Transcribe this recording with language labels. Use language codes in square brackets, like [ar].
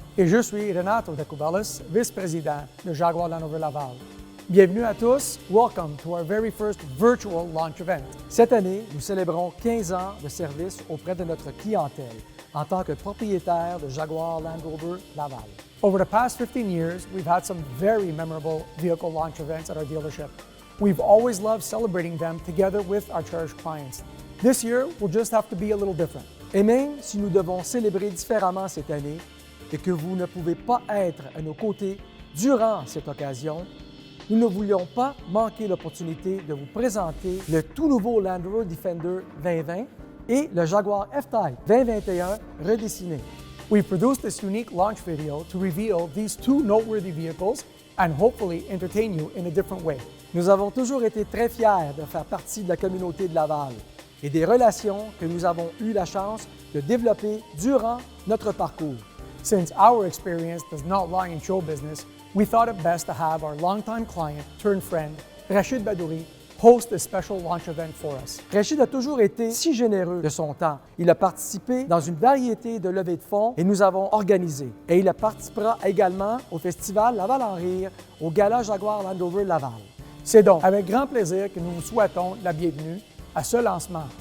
[fr] Et je suis Renato De Cubelis, vice-président de Jaguar Land Rover Laval. Bienvenue à tous, [en] welcome to our very first virtual launch event. [fr] Cette année, nous célébrons 15 ans de service auprès de notre clientèle en tant que propriétaire de Jaguar Land Rover Laval. [en] Over the past 15 years, we've had some very memorable vehicle launch events at our dealership. We've always loved celebrating them together with our cherished clients. This year will just have to be a little different. [fr] Et même si nous devons célébrer différemment cette année et que vous ne pouvez pas être à nos côtés durant cette occasion, nous ne voulions pas manquer l'opportunité de vous présenter le tout nouveau Land Rover Defender 2020 et le Jaguar F-Type 2021 redessiné. [en] We've produced this unique launch video to reveal these two noteworthy vehicles and hopefully entertain you in a different way. [fr] Nous avons toujours été très fiers de faire partie de la communauté de Laval et des relations que nous avons eu la chance de développer durant notre parcours. [en] Since our experience does not lie in show business, we thought it best to have our longtime client turned friend, Rachid Badouri, host a special launch event for us. [fr] Rachid a toujours été si généreux de son temps. Il a participé dans une variété de levées de fonds et nous avons organisé. Et il participera également au festival Laval en Rire, au Gala Jaguar Land Rover Laval. C'est donc avec grand plaisir que nous vous souhaitons la bienvenue à ce lancement.